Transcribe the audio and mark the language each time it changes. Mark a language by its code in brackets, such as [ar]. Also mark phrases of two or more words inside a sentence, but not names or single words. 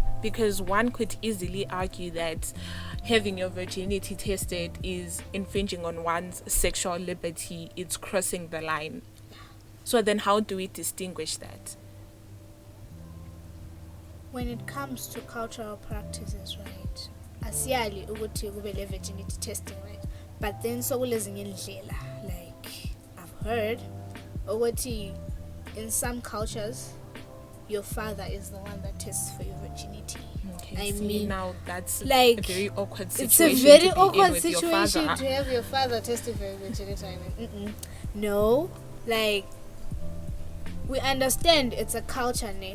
[en] Because one could easily argue that having your virginity tested is infringing on one's sexual liberty. It's crossing the line. So then how do we distinguish that? When it comes to cultural practices, right? [nd] Asiyali ukuthi kube le [en] virginity testing, [nd] right? [en] But then so [nd] kulezinye indlela, [en] like I've heard ukuthi in some cultures your father is the one that tests for your virginity. Okay, now that's like a very awkward situation. It's a very awkward with situation your to have your father testing for your virginity. No, like we understand it's a culture, ne?